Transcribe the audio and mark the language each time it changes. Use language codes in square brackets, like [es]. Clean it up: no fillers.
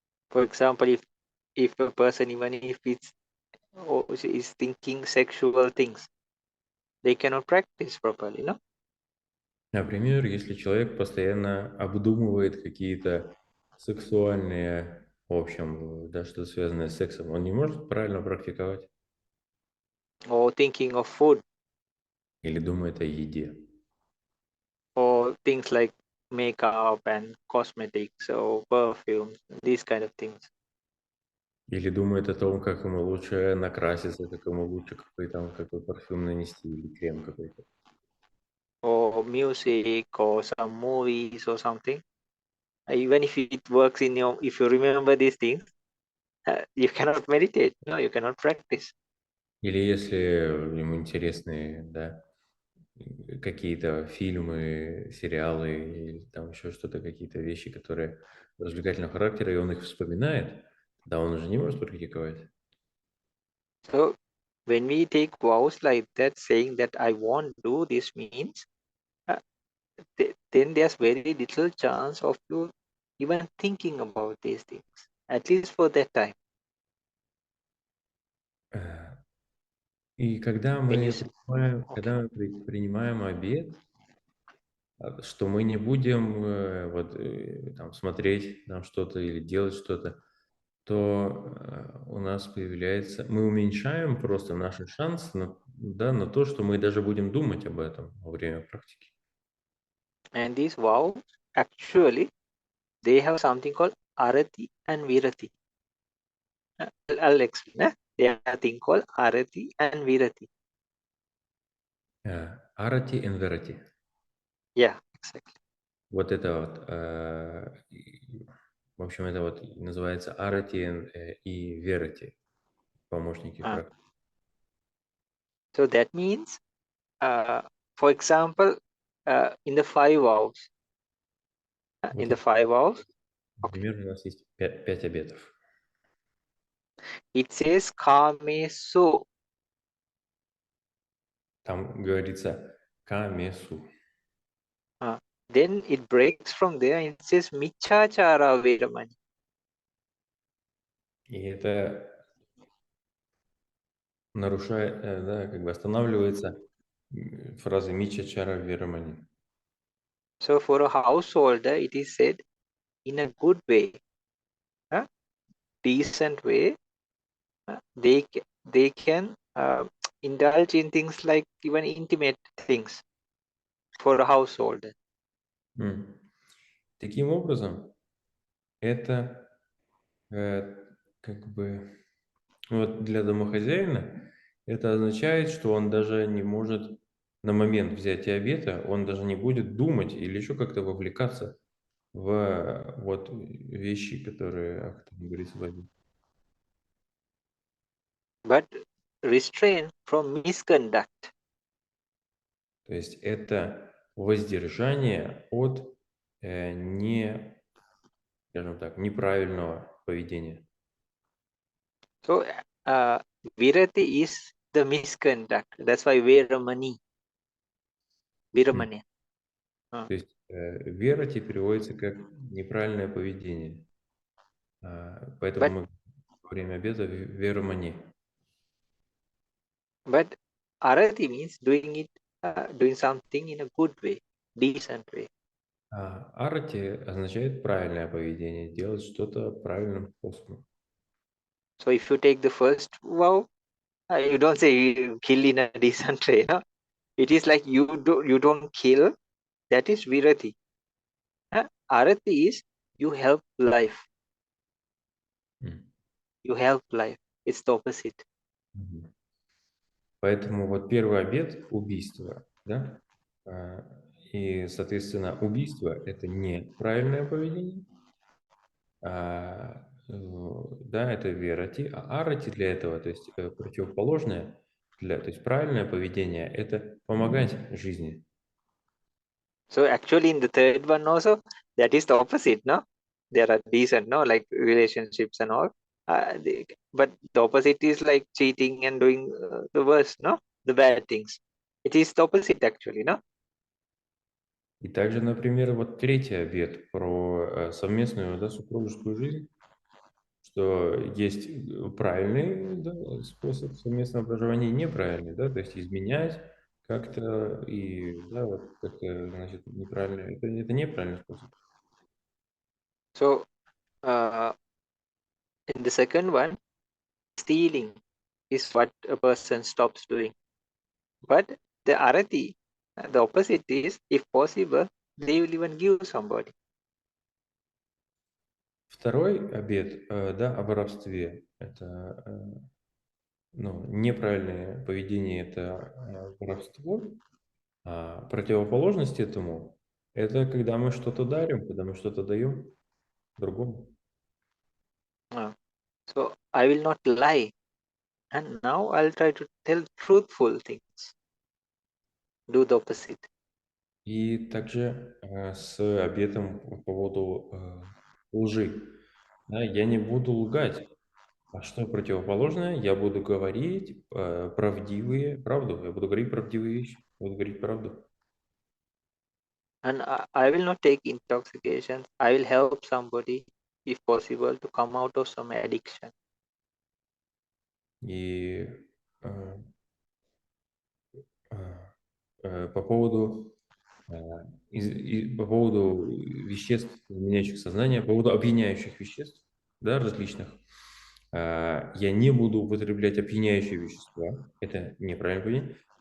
[en] For example, if a person, even if it's or is thinking sexual things, they cannot practice properly, no? [ru] Например, если человек постоянно обдумывает какие-то сексуальные, в общем, да, что-то связанное с сексом, он не может правильно практиковать [en] Or thinking of food, [ru] или думает о еде. [en] or things like makeup and cosmetics or perfumes, these kind of things. [ru] Или думает о том, как ему лучше накраситься, как ему лучше какой парфюм нанести или крем какой-то. [en] Or music or some movies or something. Even if it works in your, if you remember these things, you cannot meditate, no, you cannot practice. [ru] Или если ему интересны, да, какие-то фильмы, сериалы или там еще что-то, какие-то вещи, которые развлекательного характера, и он их вспоминает, да, он уже не может практиковать. [en] So when we take vows like that, saying that I won't do this means, then there's very little chance of you even thinking about these things, at least for that time. [ru] И когда [en] When you [ru] мы [en] say, [ru] принимаем обет, что мы не будем там, смотреть там что-то или делать что-то, то у нас появляется, мы уменьшаем просто наши шансы на то, что мы даже будем думать об этом во время практики. [en] and these vows, actually, they have something called arati and virati. I'll explain. They have a thing called arati and virati. [ru] Арати и верати. [en] Yeah, exactly. [ru] Вот это в общем, это называется арати и верати, помощники практики. [en] So that means, for example, in the 5 vows, in the 5 vows, [ru] Например, у нас есть 5 обетов. [en] it says kamesu. [ru] Там говорится камесу. [en] Then it breaks from there and it says michachara veramani. [ru] И это нарушает, да, как бы останавливается фраза Мича Чара Верамани. [en] So for a householder, it is said in a good way, decent way, they can indulge in things like even intimate things for a householder. М. [ru] Таким образом, это как бы вот для домохозяина это означает, что он даже не может на момент взятия обета, он даже не будет думать или еще как-то вовлекаться в вот вещи, которые, как там говорится, в обет. [en] but restrain from misconduct. [ru] То есть это воздержание от не, скажем так, неправильного поведения. [en] So, uh, virati is the misconduct. That's why veramani. Viramani. [ru] То есть верати переводится как неправильное поведение. Поэтому [en] But [ru] мы во время обеда веромани. [en] but arati means doing something in a good way, decent way. [ru] Арати означает правильное поведение, делать что-то правильным способом. [en] So if you take the first vow, you don't say you kill in a decent way. No? It is like you don't kill. That is virati. Arati is you help life. М. You help life. It's the opposite. Мгм. [ru] Поэтому вот первый обет – убийство, да? А, И, соответственно, убийство – это неправильное поведение, да, это верати, а арати для этого, то есть противоположное, то есть правильное поведение – это помогать жизни. [en] So actually, in the third one also, that is the opposite. No, there are decent, no, like relationships and all. But the opposite is like cheating and doing the worst, no, the bad things. It is the opposite actually, no. [ru] И также, например, вот третий обет про совместную, да, супружескую жизнь, что есть правильный, да, способ совместного проживания и неправильный, да, то есть изменять как-то и, да, вот как-то, значит, неправильно, это неправильный способ. [en] So in the second one, stealing is what a person stops doing. But the arati, the opposite is, if possible, they will even give somebody. [ru] Второй обет, да, о воровстве, это, ну, неправильное поведение, это воровство, а противоположность этому, это когда мы что-то дарим, когда мы что-то даем другому. [en] Uh, so I will not lie. And now I'll try to tell truthful things. Do the opposite. [ru] И также с обетом по поводу лжи. Да, я не буду лгать. А что противоположное? Я буду говорить правду. Я буду говорить правдивые вещи. Буду говорить правду. [en] And I will not take intoxications. I will help somebody, if possible, to come out of some addiction. [ru] И э, по поводу по поводу веществ, изменяющих сознание, по поводу опьяняющих веществ, да, различных, я не буду употреблять опьяняющие вещества, это неправильное поведение.